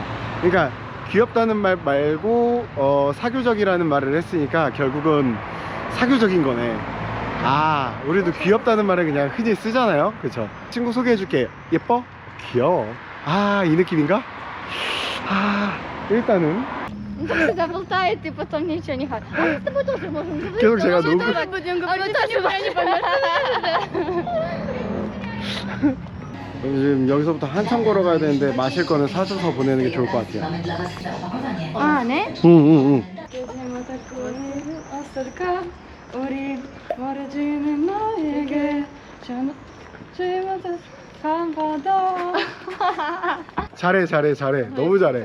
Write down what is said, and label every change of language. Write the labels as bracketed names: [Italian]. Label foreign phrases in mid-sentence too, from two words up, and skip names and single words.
[Korean] 그러니까 귀엽다는 말 말고 사교적이라는 말을 했으니까 결국은 사교적인 거네. 우리도 귀엽다는 말을 그냥 흔히 쓰잖아요. 그쵸? 친구 소개해줄게. 예뻐? 귀여워. 이 느낌인가? 일단은 [Russian] Он так всегда болтает, и потом ничего не хочет. Мы с тобой тоже можем говорить. [Korean] 계속 제가 [Russian] Мы [Korean] 녹음. [Russian] тоже будем говорить. [Korean] 지금 여기서부터 한참 걸어가야 되는데 마실 거는 사줘서 보내는 게 좋을 것 같아요. 네? 응. 잘해. 너무 잘해.